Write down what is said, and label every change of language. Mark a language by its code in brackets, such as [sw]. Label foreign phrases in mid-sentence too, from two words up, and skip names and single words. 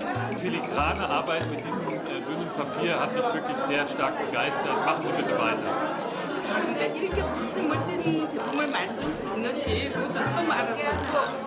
[de] Filigrane Arbeit mit diesem dünnen Papier hat mich wirklich sehr stark begeistert. Machen Sie bitte weiter. [ko] 이렇게 멋진 제품을 만들 수 있는지 그것도 처음 알았어요.